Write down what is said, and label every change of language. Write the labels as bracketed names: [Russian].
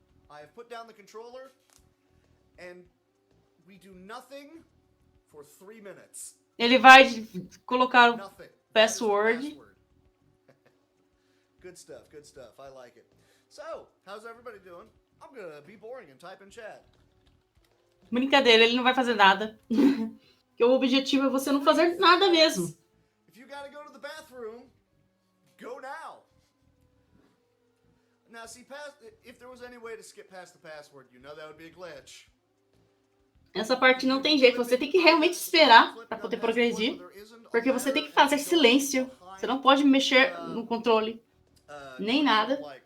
[English] I have put down the controller, and we do nothing for 3 minutes. [Portuguese] Ele vai colocar o [English] Nothing. [Portuguese] password. [English] Good stuff, good stuff. I like it. So, how's everybody doing? I'm gonna be boring and type in chat. [Portuguese] Brincadeira, ele não vai fazer nada. Porque o objetivo é você não fazer nada mesmo. [English] If you gotta go to the bathroom, go now. Now, see, if there was any way to skip past the password, you know that would be a glitch. [Portuguese] Essa parte não tem jeito, você tem que realmente esperar para poder progredir, porque você tem que fazer silêncio. Você não pode mexer no controle, nem nada.